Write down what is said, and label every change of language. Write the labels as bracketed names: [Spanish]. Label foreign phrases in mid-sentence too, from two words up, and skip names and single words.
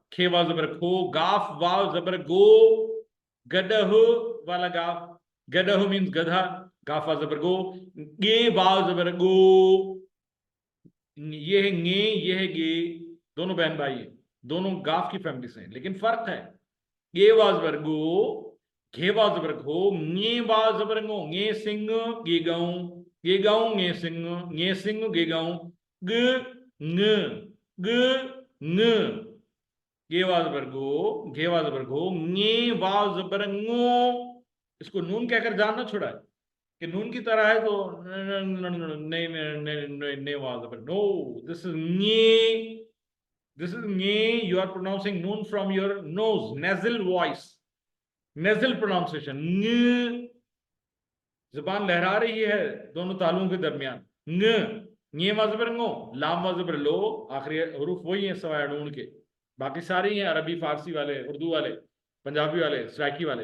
[Hindi] खे वाव जबर खो, गाफ वाव जबर गो, गडह वाला गाफ, गडह मीन्स गधा, गाफ वाव जबर गो, गे वाव जबर गो, ये है गे, ये है गे, दोनों बहन भाई है, दोनों गाफ की फैमिली से हैं, लेकिन फर्क है, गे वाव जबर गो, घे वाव जबर घो, गे वाव जबर गो, गे सिंह गे गाऊं, गे गाऊं गे सिंह गे गाऊं, ग न ग न, गे वाव जबर गो, घे वाव जबर घो, गे वाव जबर ngो। इसको नून कहकर जानना छोड़ा है कि नून की तरह है तो नहीं वाव जबर नो, [English] this is ge, this is ge, you are pronouncing noon from your nose, nasal voice, nasal pronunciation, [Hindi] जुबान लहरा रही है दोनों तालुओं के दरमियान, गे वाव जबर ngो, लाम वाव जबर लो, आखिरी हरूफ वही है सवाए नून के, बाकी सारे ही हैं अरबी, फारसी वाले, उर्दू वाले, पंजाबी वाले, सराइकी वाले।